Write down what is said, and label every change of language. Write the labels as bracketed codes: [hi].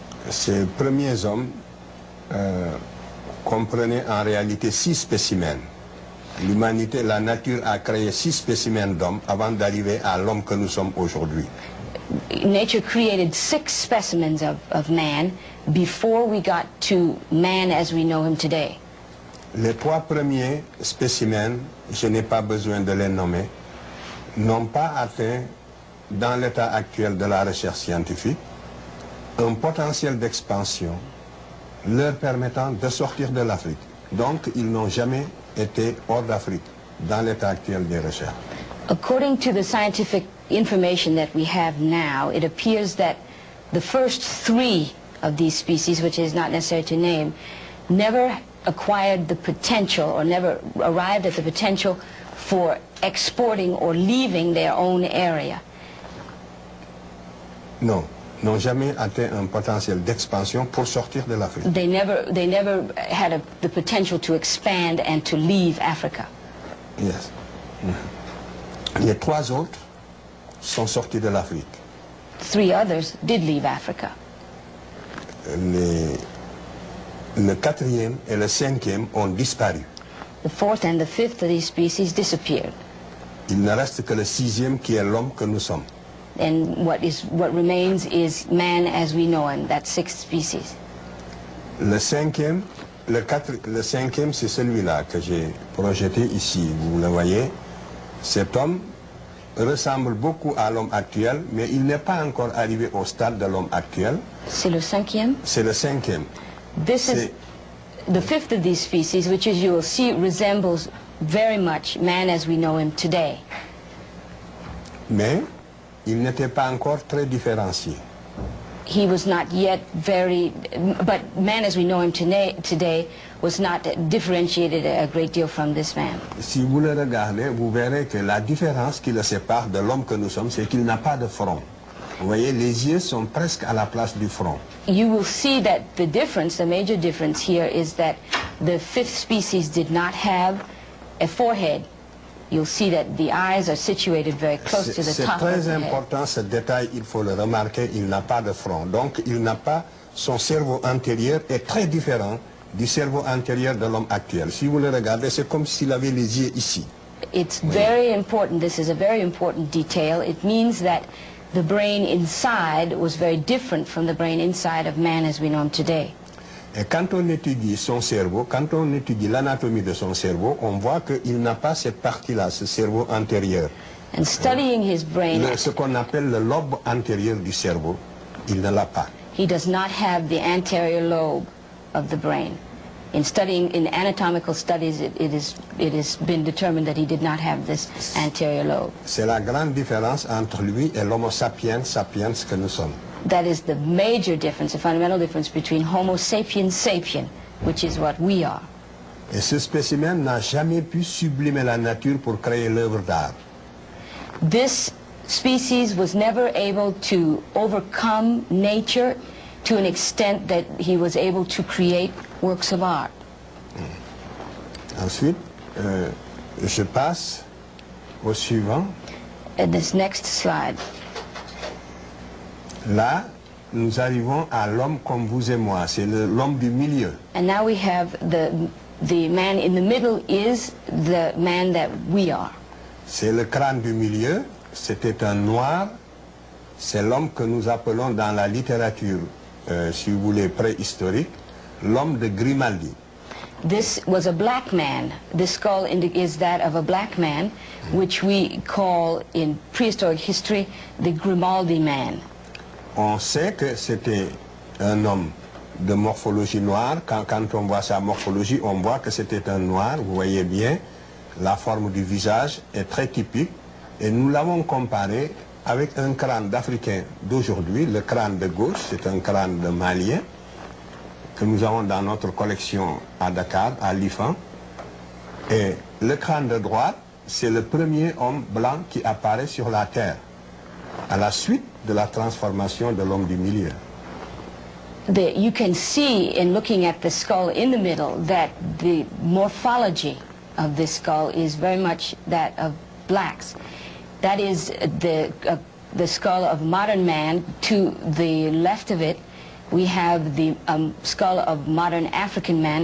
[fr] Ces premiers hommes comprenaient en réalité 6 spécimens. L'humanité, la nature a créé 6 spécimens d'hommes avant d'arriver à l'homme que nous sommes aujourd'hui. [en] Nature created 6 specimens of man before we got to man as we know him today. [fr] Les 3 premiers spécimens, je n'ai pas besoin de les nommer, n'ont pas atteint, dans l'état actuel de la recherche scientifique, un potentiel d'expansion leur permettant de sortir de l'Afrique. Donc, ils n'ont jamais été hors d'Afrique, dans l'état actuel des recherches. [en] According to the scientific information that we have now, it appears that the first 3 of these species, which is not necessary to name, never acquired the potential or never arrived at the potential for exporting or leaving their own area. [fr] Non, n'ont jamais atteint un potentiel d'expansion pour sortir de l'Afrique. [en] They never had the potential to expand and to leave Africa. Yes. [fr] Les 3 autres sont sortis de l'Afrique. [en] 3 others did leave Africa. [fr] Le 4e et le 5e ont disparu. [en] The 4th and the 5th of these species disappeared. [fr] Il ne reste que le 6e qui est l'homme que nous sommes. [en] And what remains is man as we know him, that sixth species. [fr] Le cinquième, c'est celui-là que j'ai projeté ici. Vous le voyez. Cet homme ressemble beaucoup à l'homme actuel, mais il n'est pas encore arrivé au stade de l'homme actuel. C'est le cinquième? C'est le cinquième. [en] This is the fifth of these species, which, as you will see, resembles very much man as we know him today. [fr] Mais il n'était pas encore très différencié. [en] He was not yet but man as we know him today was not differentiated a great deal from this man. [fr] Si vous le regardez, vous verrez que la différence qui le sépare de l'homme que nous sommes, c'est qu'il n'a pas de front. Vous voyez, les yeux sont presque à la place du front. [en] You will see that the difference, the major difference here is that the fifth species did not have a forehead. You'll see that the eyes are situated very close to the top of the head. [fr] C'est très important ce détail, il faut le remarquer, il n'a pas de front. Donc il n'a pas, son cerveau antérieur est très différent du cerveau antérieur de l'homme actuel. Si vous le regardez, c'est comme s'il avait les yeux ici. [en] It's very important, this is a very important detail. It means that the brain inside was very different from the brain inside of man as we know him today. [fr] Et quand on étudie son cerveau, quand on étudie l'anatomie de son cerveau, on voit qu'il n'a pas cette partie-là, ce cerveau antérieur. [en] And studying his brain, [fr] ce qu'on appelle le lobe antérieur du cerveau, il ne l'a pas. [en] He does not have the anterior lobe of the brain. In studying, in anatomical studies, it has been determined that he did not have this anterior lobe. [fr] C'est la grande différence entre lui et l'homo sapiens sapiens que nous sommes. [en] That is the major difference, the fundamental difference between Homo sapiens sapien, which is what we are. [fr] Et ce spécimen n'a jamais pu sublimer la nature pour créer l'œuvre d'art. [en] This species was never able to overcome nature to an extent that he was able to create works of art. [fr] Ensuite, je passe au suivant. [en] This next slide. [fr] Là, nous arrivons à l'homme comme vous et moi. C'est l'homme du milieu. [en] And now we have the man in the middle is the man that we are. [fr] C'est le crâne du milieu. C'était un noir. C'est l'homme que nous appelons dans la littérature, si vous voulez, préhistorique, l'homme de Grimaldi. [en] This was a black man. This skull is that of a black man, which we call in prehistoric history the Grimaldi man. [fr] On sait que c'était un homme de morphologie noire. Quand on voit sa morphologie, on voit que c'était un noir. Vous voyez bien, la forme du visage est très typique. Et nous l'avons comparé avec un crâne d'Africain d'aujourd'hui. Le crâne de gauche, c'est un crâne de Malien que nous avons dans notre collection à Dakar, à l'IFAN. Et le crâne de droite, c'est le premier homme blanc qui apparaît sur la Terre, à la suite de la transformation de l'homme du milieu. [en] You can see in looking at the skull in the middle that the morphology of this skull is very much that of blacks. That is the skull of modern man. To the left of it, we have the skull of modern African man.